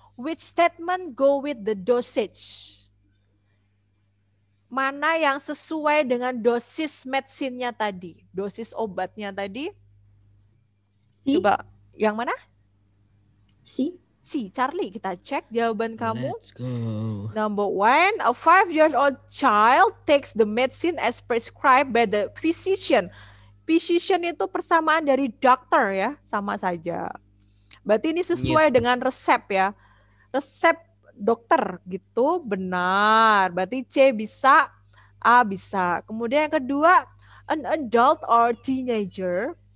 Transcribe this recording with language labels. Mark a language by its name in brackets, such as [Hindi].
[English] Which statement go with the dosage? [Indonesian] Mana yang sesuai dengan dosis medicine-nya tadi? Dosis obatnya tadi? C. Coba, yang mana? C. C, Charlie, kita cek jawaban kamu. [English] Let's go. Number 1, a 5-year-old child takes the medicine as prescribed by the physician. [Indonesian] Physician itu persamaan dari doctor ya, sama saja. Berarti ini sesuai dengan resep ya. Resep dokter gitu, benar. Berarti C bisa, A bisa. Kemudian yang kedua, [English] an adult or teenager.